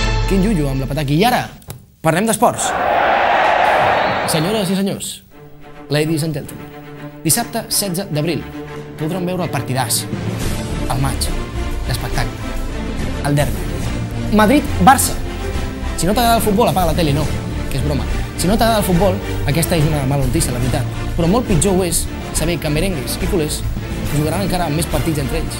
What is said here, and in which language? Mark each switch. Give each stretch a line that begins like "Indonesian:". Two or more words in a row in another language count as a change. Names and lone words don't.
Catalan: Quin llullo amb la pataki. I ara, parlem d'esports. Senyores i senyors,
English: ladies and gentlemen,
Catalan: dissabte 16 d'abril podran veure el partidàs, el maig, l'espectacle, el derbi. Madrid-Barça. Si no t'agrada el futbol, apaga la tele, no, que és broma. Si no t'agrada el futbol, aquesta és una mala notícia, la veritat. Però molt pitjor ho és saber que merengues i culers jugaran encara amb més partits entre ells.